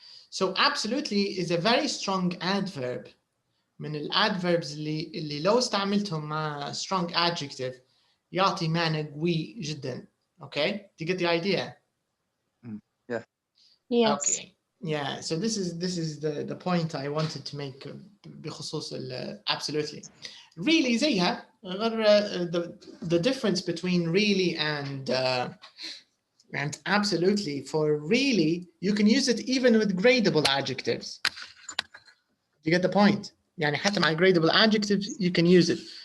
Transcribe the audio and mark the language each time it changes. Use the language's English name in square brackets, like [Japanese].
[English] So absolutely is a very strong adverb. [Arabic] من الادverbs اللي لو استعملتهم مع strong adjective يعطي معنى قوي جدا. [English] Okay? Do you get the idea? Yeah. Yes. Okay. Yeah. So this is the point I wanted to make [Arabic] بخصوص [English] absolutely. Really زيها the difference between really and absolutely. For really, you can use it even with gradable adjectives. Do you get the point? [Arabic] يعني حتى مع [English] gradable adjectives you can use it.